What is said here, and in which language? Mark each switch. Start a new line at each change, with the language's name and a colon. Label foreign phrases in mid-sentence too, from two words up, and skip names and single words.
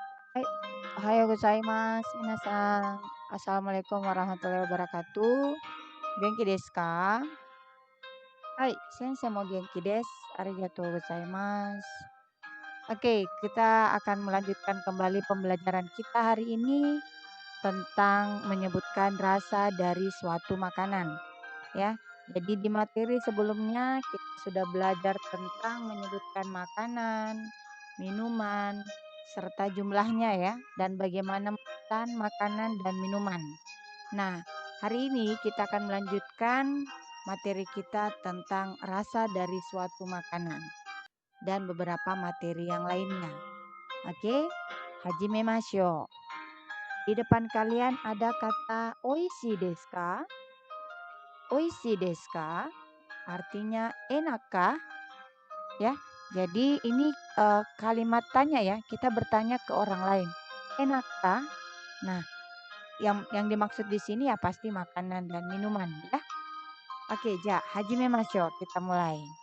Japanese: はい、おはようございます、皆さん.
Arabic: السلام عليكم ورحمة الله وبركاته.
Japanese: 元気ですか？はい、先生も元気です. ありがとうございます.
Indonesian: Oke, kita akan melanjutkan kembali pembelajaran kita hari ini tentang menyebutkan rasa dari suatu makanan, ya. Jadi di materi sebelumnya kita sudah belajar tentang menyebutkan makanan, minuman, serta jumlahnya ya, dan bagaimana memesan makanan dan minuman. Nah, hari ini kita akan melanjutkan materi kita tentang rasa dari suatu makanan dan beberapa materi yang lainnya. Oke,
Japanese: 始めましょう.
Indonesian: Di depan kalian ada kata
Japanese: 美味しいですか? 美味しいですか?
Indonesian: Artinya enakkah? Ya. Jadi ini kalimat tanya ya, kita bertanya ke orang lain. Enakkah? Nah, yang dimaksud di sini ya pasti makanan dan minuman ya. Oke,
Japanese: 始めましょう,
Indonesian: kita mulai.